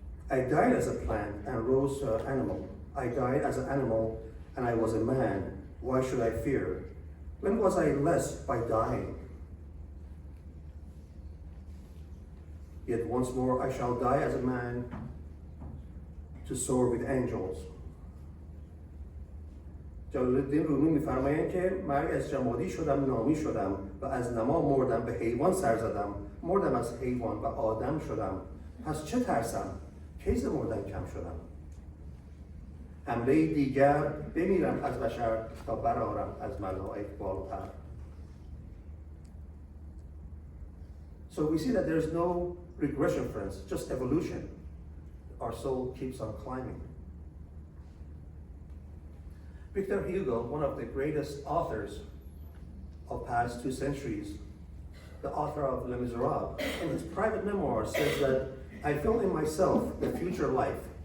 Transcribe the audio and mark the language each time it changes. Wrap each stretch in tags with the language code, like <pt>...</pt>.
<en>I died as a plant and rose to an animal. I died as an animal and I was a man. Why should I fear? When was I less by dying? Yet once more I shall die as a man to soar with angels.</en> <fa>جلال‌الدین رومی می‌فرمایند که مرگ از جمادی شدم نامی شدم و از نما مردم به حیوان سر زدم مردم از حیوان و آدم شدم پس چه ترسم کی ز مردن کم شدم حمله دیگر بمیرم از بشر تا برآرم از ملائک بال و پر.</fa> <en>So we see that there's no regression, friends, just evolution. Our soul keeps on climbing. Victor Hugo, one of the greatest authors of past 2 centuries, the author of Les Miserables, in his private memoirs says that I feel in myself the future life.</en>